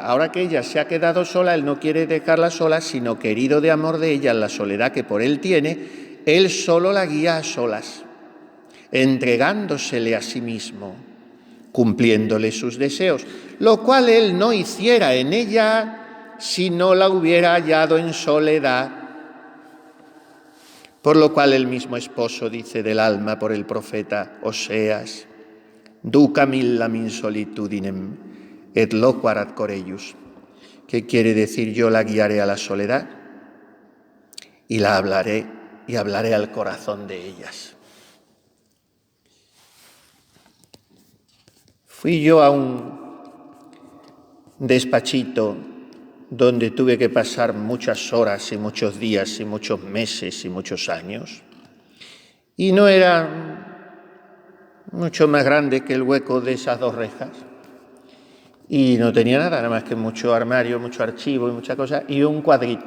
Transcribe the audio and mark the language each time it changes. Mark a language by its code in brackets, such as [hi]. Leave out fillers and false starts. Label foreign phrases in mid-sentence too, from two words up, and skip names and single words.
[es] Ahora que ella se ha quedado sola, él no quiere dejarla sola, sino que herido de amor de ella en la soledad que por él tiene, él solo la guía a solas, entregándosele a sí mismo, cumpliéndole sus deseos, lo cual él no hiciera en ella si no la hubiera hallado en soledad. Por lo cual el mismo esposo dice del alma por el profeta Oseas, [la] ducam illam in solitudinem et loquarat coreius, [es] que quiere decir yo la guiaré a la soledad y la hablaré y hablaré al corazón de ellas. Fui yo a un despachito donde tuve que pasar muchas horas y muchos días y muchos meses y muchos años, y no era mucho más grande que el hueco de esas dos rejas, y no tenía nada más que mucho armario, mucho archivo y mucha cosa, y un cuadrito.